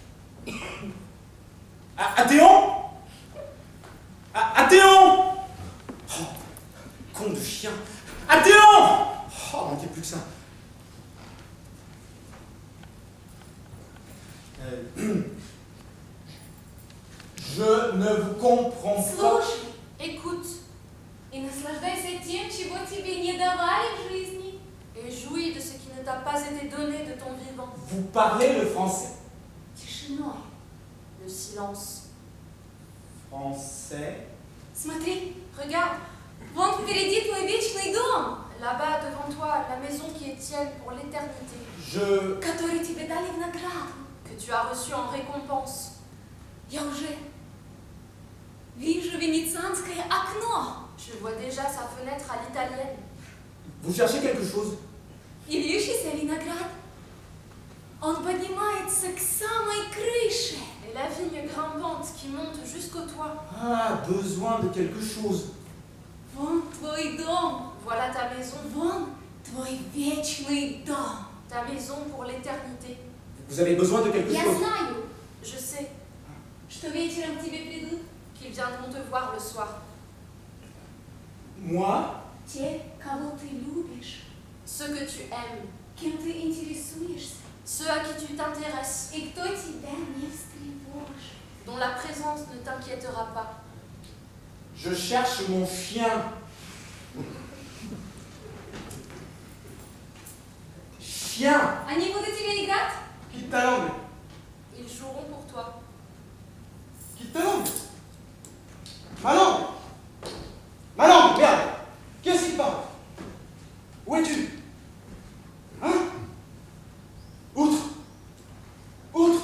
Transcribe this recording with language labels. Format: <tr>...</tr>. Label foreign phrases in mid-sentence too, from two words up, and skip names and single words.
<fr>Athéon Athéon Oh, con de chien. Athéon Oh, manquait plus que ça. Je ne vous comprends pas.</fr> <ru>Слушай, écoute, и наслаждайся тем, чего тебе не давали в жизни.</ru> <fr>Et jouis de ce qui ne t'a pas été donné de ton vivant. Vous parlez le français.</fr> <ru>Тишиной.</ru> <fr>Le silence. Français.</fr> <ru>Смотри,</ru> <fr>Regarde,</fr> <ru>вон впереди твой вечный дом,</ru> <fr>là-bas devant toi, la maison qui est tienne pour l'éternité, Je...</fr> <ru>который тебе дали в награду.</ru> <fr>que tu as reçu en récompense.</fr> <ru>Я уже вижу венецианское окно.</ru> <fr>Je vois déjà sa fenêtre à l'italienne. Vous cherchez quelque chose?</fr> <ru>И вьющийся виноград. Он поднимается к самой крыше.</ru> <fr>Et la vigne grimpante qui monte jusqu'au toit. Ah, besoin de quelque chose.</fr> <ru>Вон твой дом.</ru> <fr>Voilà ta maison,</fr> <ru>Вон твой вечный дом.</ru> <fr>ta maison pour l'éternité. Vous avez besoin de quelque</fr> <ru>Я</ru> <fr>chose.</fr> <ru>знаю,</ru> <fr>Je sais</fr> <ru>что вечером к тебе придут</ru> <fr>qu'ils viendront te voir le soir. Moi,</fr> <ru>те, кого ты любишь,</ru> <fr>Ceux que tu aimes,</fr> <ru>кем ты интересуешься,</ru> <fr>ceux à qui tu t'intéresses,</fr> <ru>и кто тебя не встревожит.</ru> <fr>dont la présence ne t'inquiétera pas. je cherche mon chien. Chien.</fr> <ru>Они будут тебе играть?</ru> <fr>Quitte ta langue. Ils joueront pour toi. Quitte ta langue. Ma langue. Ma langue, merde. Qu'est-ce qui parle? Où es-tu? Hein? Outre. Outre.</fr>